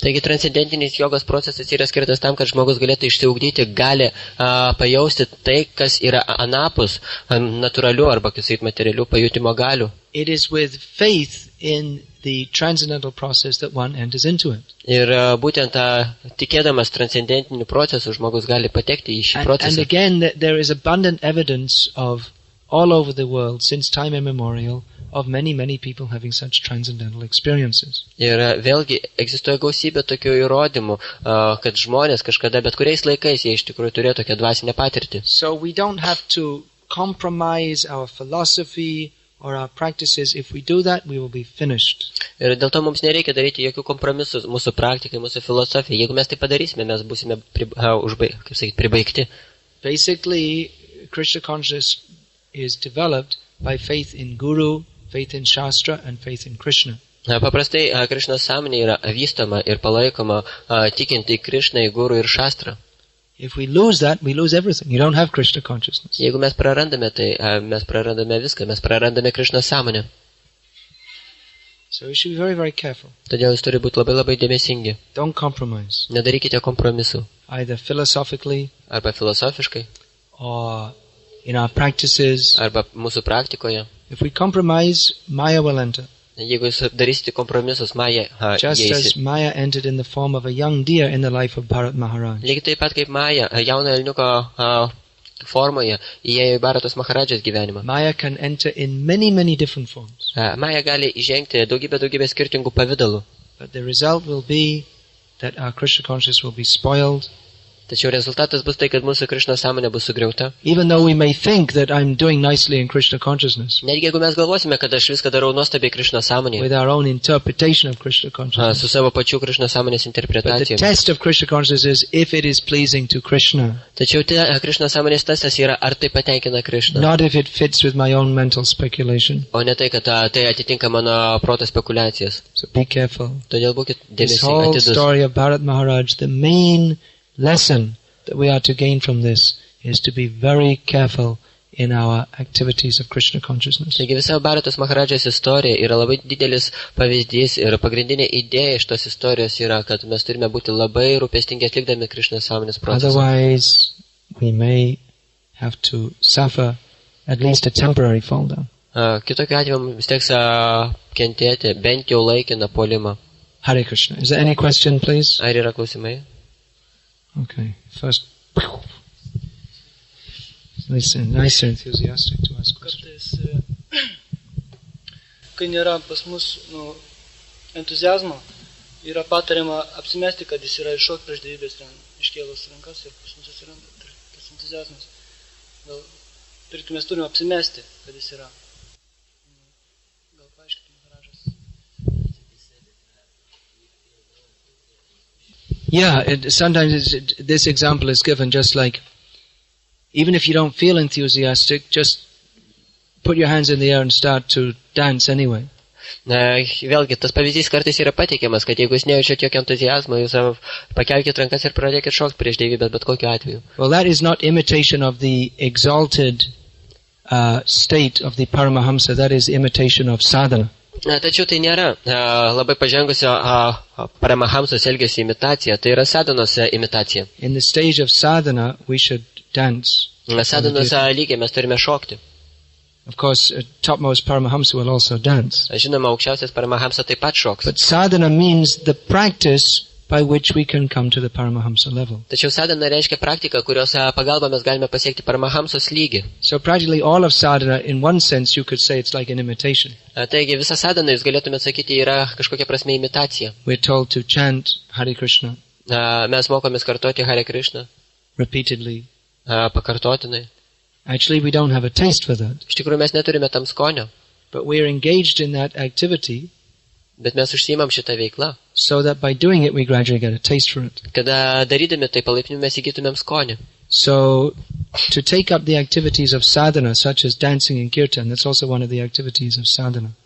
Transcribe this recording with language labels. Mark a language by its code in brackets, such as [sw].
[lt] Taigi transcendentinis jogos procesas yra skirtas tam, kad žmogus galėtų išsiugdyti gali pajausti tai, kas yra anapus natūralių arba, kaip sakyti, materialių pajutimo galių. [en] It is with faith in the transcendental process that one enters into it. [lt] Ir būtent tikėdamas transcendentiniu procesu žmogus gali patekti į šį procesą. [en] And again, there is abundant evidence of all over the world since time immemorial of many people having such transcendental experiences. [lt] Ir vėlgi egzistuoja gausybė tokių įrodymų, kad žmonės kažkada bet kuriais laikais jie iš tikrųjų turėjo tokią dvasinę patirtį. [en] So we don't have to compromise our philosophy or our practices. If we do that, we will be finished. [lt] Ir dėl to mums nereikia daryti jokių kompromisų mūsų praktikai, mūsų filosofijai. Jeigu mes tai padarysime, mes būsime pribaigti. [en] Basically, Krishna consciousness is developed by faith in Guru, faith in Shastra and faith in Krishna. [lt] Paprastai Krishnos sąmonė yra vystoma ir palaikoma tikint į Krishną, į Guru ir Shastrą. [en] If we lose that, we lose everything. You don't have Krishna consciousness. [lt] Jeigu mes prarandame tai, mes prarandame viską, mes prarandame Krishnos sąmonę. [en] So we should be very careful. [lt] Todėl jūs turi būti labai dėmesingi. [en] Don't compromise. [lt] Nedarykite kompromisų. [en] Either philosophically [lt] arba filosofiškai [en] or in our practices. [lt] Arba mūsų praktikoje. [en] If we compromise, Maya will enter. [lt] Jeigu jūs darysite kompromisus, Maya [en] just as Maya entered in the form of a young deer in the life of Bharat Maharaj. [lt] Lygiai taip pat kaip Maya, jauno elniuko formoje įėjo į Bharatos Maharadžos gyvenimą. [en] Maya can enter in many different forms. [lt] Maya gali įžengti daugybę skirtingų pavydalų. [en] But the result will be that our Krishna consciousness will be spoiled. [lt] Tačiau rezultatas bus tai, kad mūsų Krishna sąmonė bus sugriauta. [en] Even though we may think that I'm doing nicely in Krishna consciousness. [lt] Netgi jeigu mes galvosime, kad aš viską darau nuostabiai Krishna sąmonėje. [en] With our own interpretation of Krishna consciousness. [lt] Su savo pačių Krishna sąmonės interpretacija. [en] But the test of Krishna consciousness is if it is pleasing to Krishna. [lt] Tačiau Krishna sąmonės testas yra, ar tai patenkina Krishna. [en] Not if it fits with my own mental speculation. [lt] O ne tai, kad tai atitinka mano proto spekulacijas. [en] So be careful. [lt] Todėl būkit dėmesingi, atidus. [en] This whole story of Bharat Maharaj, the main lesson that we are to gain from this is to be very careful in our activities of Krishna consciousness. [lt] Taigi visa Bharatos Maharadžos istorija yra labai didelis pavyzdys ir pagrindinė idėja iš tos istorijos yra, kad mes turime būti labai rūpestingi atlikdami Krishna sąmonės procesą. [en] Otherwise, we may have to suffer at least a temporary fall down. [lt] Kitokiu atveju vis tiek kentėti bent jau laikiną puolimą. [en] Hare Krishna. Is there any question, please? [lt] Ar yra klausimai? [en] Okay, first. Nice enthusiastic to ask questions. [lt] Kartais, kai nėra pas mus entuziazmo yra patariama apsimesti, kad jis yra iššok prieš dievybės iškėlus rankas ir pas mus atsiranda tas entuzijazmas. Gal mes turime apsimesti, kad jis yra. Gal paaiškintum, Ražas. [en] Yeah, sometimes this example is given just like, even if you don't feel enthusiastic, just put your hands in the air and start to dance anyway. [lt] Vėlgi, tas pavyzdys kartais yra pateikiamas, kad jeigu jūs nejaučiat jokio entuzijazmo, jūs pakelkite rankas ir pradėkite šokti prieš dievybę, bet kokiu atveju. [en] Well, that is not imitation of the exalted state of the Paramahamsa, that is imitation of sadhana. [lt] Tačiau tai nėra labai pažengusio Paramahamsos elgesio imitacija, tai yra sadhanos imitacija. [en] In the stage of sadhana, we should dance. [lt] Sadhanos lygiai mes turime šokti. [en] Of course, topmost Paramahamsa will also dance. [lt] Žinoma, aukščiausias Paramahamsa taip pat šoks. [en] But sadhana means the practice by which we can come to the Paramahamsa level. [lt] Tačiau sadhana reiškia praktiką, kurios pagalba mes galime pasiekti Paramahamsos lygį. [en] So practically all of sadhana, in one sense, you could say it's like an imitation. [lt] Taigi visa sadhana, jūs galėtumėte sakyti, yra kažkokia prasme imitacija. [en] We're told to chant Hare Krishna. [lt] Mes mokomės kartoti Hare Krishna. [en] Repeatedly. [lt] Pakartotinai. [en] Actually, we don't have a taste for that. [lt] Iš tikrųjų, mes neturime tam skonio. [en] But we're engaged in that activity. [lt] Bet mes užsiimam šitą veiklą. [en] So that by doing it, we gradually get a taste for it. [lt] Kada darydami tai palaipsniui mes įgytumėm skonį. [en] So, to take up the activities of sadhana, such as dancing and kirtan, that's also one of the activities of sadhana.